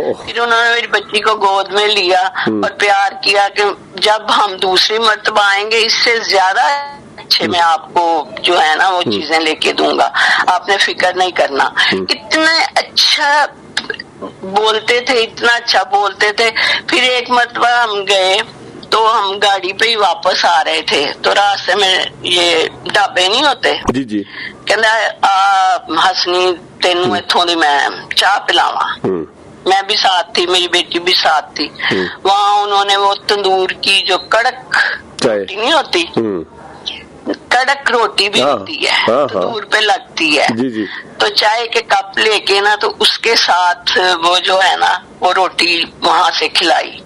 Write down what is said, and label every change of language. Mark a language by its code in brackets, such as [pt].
[ur] پھر انہوں نے میری بچی کو گود میں لیا اور پیار کیا کہ جب ہم دوسری مرتبہ آئیں گے اس سے زیادہ اچھے میں آپ کو جو ہے نا وہ چیزیں لے کے دوں گا, آپ نے فکر نہیں کرنا. اتنا اچھا بولتے تھے, اتنا اچھا بولتے تھے. پھر ایک مرتبہ ہم گئے تو ہم گاڑی پہ ہی واپس آ رہے تھے, تو راستے میں یہ ڈھابے نہیں ہوتے, جی جی, [pa] کہنا حسنی تینوں اتوں دی میں چاہ پلاواں. [ur] میں بھی ساتھ تھی, میری بیٹی بھی ساتھ تھی. وہاں انہوں نے وہ تندور کی جو کڑک روٹی نہیں ہوتی, کڑک روٹی بھی ہوتی ہے تندور پہ لگتی ہے, تو چائے کے کپ لے کے نا تو اس کے ساتھ وہ جو ہے نا وہ روٹی وہاں سے کھلائی.